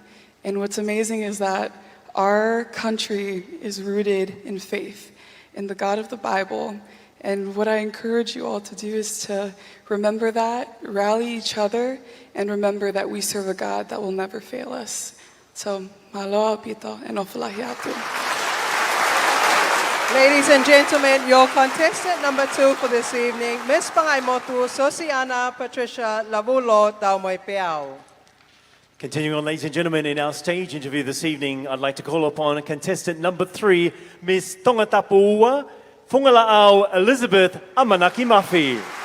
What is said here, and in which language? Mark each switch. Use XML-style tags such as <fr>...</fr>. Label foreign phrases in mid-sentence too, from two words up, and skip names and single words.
<en>And what's amazing is that our country is rooted in faith, in the God of the Bible. And what I encourage you all to do is to remember that, rally each other, and remember that we serve a God that will never fail us. So,</en> <to>mahalo pito, and ofalahi atu.</to> <en>Ladies and gentlemen, your contestant number 2 for this evening, Miss Pangaimotu, Siosi'ana, Patricia, Lavulo, Taumoepeau. Continuing on, ladies and gentlemen, in our stage interview this evening, I'd like to call upon contestant number 3, Miss Tongatapu, Fungalaau, Elisabeth, Amanaki, Mafi.</en>